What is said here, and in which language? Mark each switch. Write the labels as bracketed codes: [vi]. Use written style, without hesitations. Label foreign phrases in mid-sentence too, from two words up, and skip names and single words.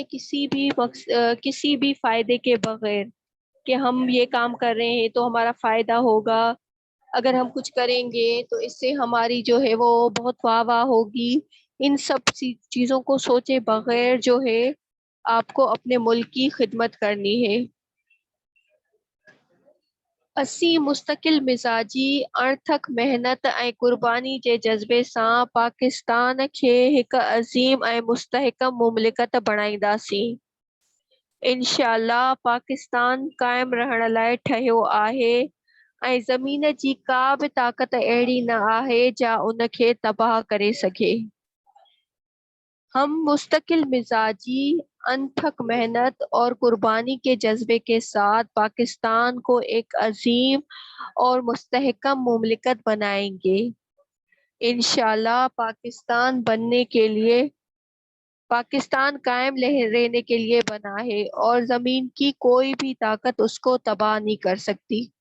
[ur] کسی بھی فائدے کے بغیر کہ ہم یہ کام کر رہے ہیں تو ہمارا فائدہ ہوگا، اگر ہم کچھ کریں گے تو اس سے ہماری جو ہے وہ بہت واہ واہ ہوگی، ان سب چیزوں کو سوچے بغیر جو ہے آپ کو اپنے ملک کی خدمت کرنی ہے۔ اسی مستقل مزاجی، [sd] اڻٿڪ محنت ۽ قرباني جي جذبي سان پاڪستان کي هڪ عظيم ۽ مستحڪم مملڪت بڻائينداسين۔ انشاءاللہ پاڪستان قائم رهڻ لاءِ ٺهيو آهي ۽ زمين جي ڪا به طاقت اهڙي نه آهي جا ان کي تباهه ڪري سگهي۔ [ur] ہم مستقل مزاجی، انتھک محنت اور قربانی کے جذبے کے ساتھ پاکستان کو ایک عظیم اور مستحکم مملکت بنائیں گے۔ انشاءاللہ پاکستان بننے کے لیے پاکستان قائم رہنے کے لیے بنا ہے اور زمین کی کوئی بھی طاقت اس کو تباہ نہیں کر سکتی۔